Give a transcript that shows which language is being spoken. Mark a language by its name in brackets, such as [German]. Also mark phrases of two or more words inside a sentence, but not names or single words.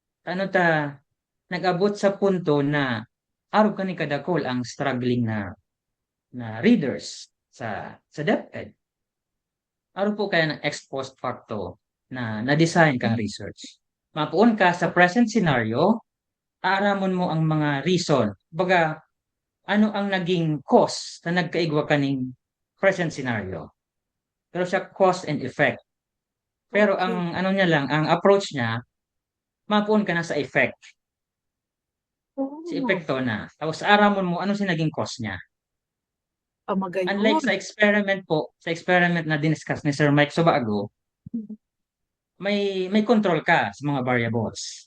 [Bikol] Nag-abot sa punto na araw ka ni kadakol ang struggling na readers sa DepEd. Araw po kaya ng [Latin] ex post facto [Bikol] na design kang research. Mapuon ka sa [English] present scenario, [Bikol] Aaramon mo ang mga reason. Baga, ano ang naging cause na nagkaigwa kaning [English] present scenario. [Bikol] Pero siya [English] cause and effect. [Bikol] Pero Okay. ang ano niya lang, ang approach niya, mapuon ka na sa effect. Si Oh, epekto na. Tapos aaramon mo ano si naging cause niya. Unlike magayon. sa experiment po, sa experiment na diniscuss ni Sir Mike Sobago, may control ka sa mga variables.